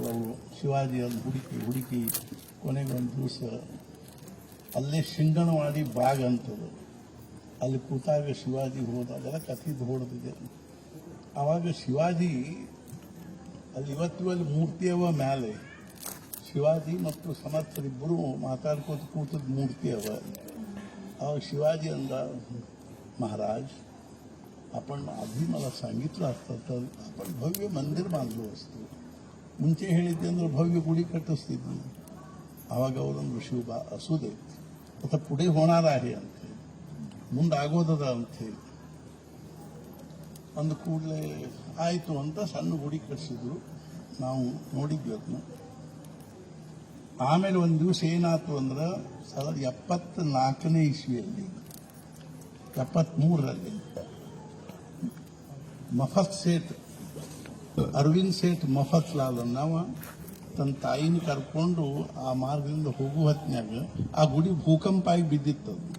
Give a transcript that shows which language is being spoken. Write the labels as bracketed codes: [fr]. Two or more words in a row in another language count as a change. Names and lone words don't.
[kn] ಅವರು ಶಿವಾಜಿ ಅಲ್ಲಿ ಹುಡುಕಿ ಕೊನೆಗೆ ಒಂದು ದಿವಸ ಅಲ್ಲೇ ಶಿಂಗಣವಾಡಿ ಬಾಗ್ ಅಂತದ್ದು, ಅಲ್ಲಿ ಕೂತಾಗ ಶಿವಾಜಿ ಹೋದಾಗೆಲ್ಲ ಕಥಿದ್ದು ಹೊಡೆದಿದೆ. ಆವಾಗ ಶಿವಾಜಿ ಅಲ್ಲಿ ಇವತ್ತು ಅಲ್ಲಿ ಮೂರ್ತಿಯವ ಮೇಲೆ ಶಿವಾಜಿ ಮತ್ತು ಸಮರ್ಥರಿಬ್ಬರು ಮಾತಾಡ್ಕೋತ ಕೂತದ ಮೂರ್ತಿ ಅವ. [mr] आव शिवाजी अंदा महाराज आपण आधी मला सांगितलं असतं तर आपण भव्य मंदिर बांधलो असतो. [kn] ಮುಂಚೆ ಹೇಳಿದ್ದೆ ಅಂದ್ರೆ ಭವ್ಯ ಗುಡಿ ಕಟ್ಟಿಸ್ತಿದ್ವಿ. ಆವಾಗ ಅವರೊಂದು ಶಿವ [mr] असू देत आता पुढे होणार आहे [kn] ಅಂತ ಮುಂದಾಗೋದದ ಅಂತ ಹೇಳಿ ಅಂದ ಕೂಡಲೇ ಆಯಿತು ಅಂತ ಸಣ್ಣ ಗುಡಿ ಕಟ್ಟಿಸಿದ್ರು. ನಾವು ನೋಡಿದ್ವಿ ಅದನ್ನ. ಆಮೇಲೆ ಒಂದು ದಿವಸ ಏನಾಯ್ತು ಅಂದ್ರೆ 1974ನೇ ಇಸ್ವಿಯಲ್ಲಿ 73ರಲ್ಲಿ ಮಫತ್ ಸೇಠ್ ಅರವಿಂದ್ ಸೇಠ್ ಮಫತ್ ಲಾಲ್ ಅನ್ನವ ತನ್ನ ತಾಯಿನ ಕರ್ಕೊಂಡು ಆ ಮಾರ್ಗದಿಂದ ಹೋಗುವ ಹೊತ್ನ್ಯಾಗ ಆ ಗುಡಿ ಭೂಕಂಪ ಆಗಿ ಬಿದ್ದಿತ್ತು.